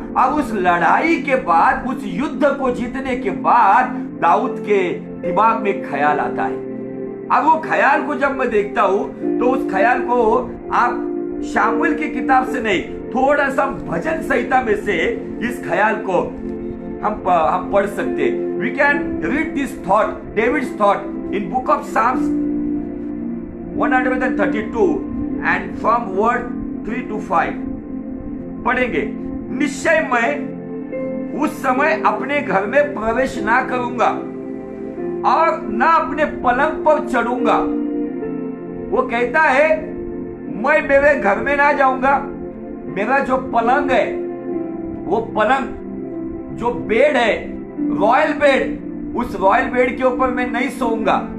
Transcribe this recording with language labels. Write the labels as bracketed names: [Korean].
[Hindi] और उस लड़ाई के बाद, उस युद्ध को जीतने के बाद, दाऊद के दिमाग में ख्याल आता है। अब वो ख्याल को जब मैं देखता हूं, तो उस ख्याल को आप शामुएल की किताब से नहीं, थोड़ा सा भजन संहिता में से इस ख्याल को हम पढ़ सकते। [English] We can read this thought, David's thought, in book of Psalms 132 and from word 3 to 5 [Hindi] पढ़ेंगे। निश्चय मैं उस समय अपने घर में प्रवेश ना करूंगा और ना अपने पलंग पर चढ़ूंगा। वो कहता है, मैं मेरे घर में ना जाऊंगा, मेरा जो पलंग है, वो पलंग, जो बेड है, रॉयल बेड, उस रॉयल बेड के ऊपर मैं नहीं सोऊंगा।